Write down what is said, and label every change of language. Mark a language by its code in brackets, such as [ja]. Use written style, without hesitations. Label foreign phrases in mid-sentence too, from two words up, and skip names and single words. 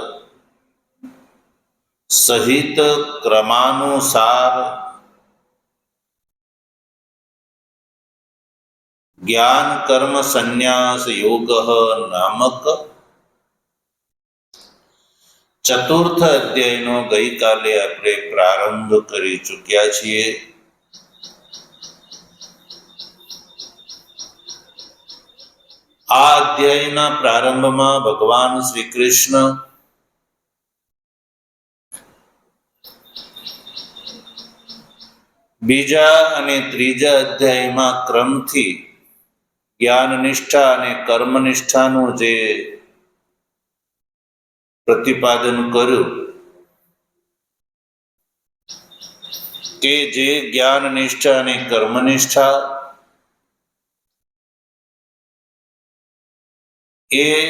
[gu] સહિત ક્રમાનુસાર જ્ઞાન કર્મ સંન્યાસ યોગ નામક ચતુર્થ અધ્યાયનો ગઈકાલે આપણે પ્રારંભ કરી ચૂક્યા છીએ। આ અધ્યાયના પ્રારંભમાં ભગવાન શ્રી કૃષ્ણ બીજા અને ત્રીજા અધ્યાયમાં ક્રમથી જ્ઞાન નિષ્ઠા અને કર્મ નિષ્ઠાનું જે પ્રતિપાદન કર્યું કે જે જ્ઞાન નિષ્ઠા અને કર્મ નિષ્ઠા એ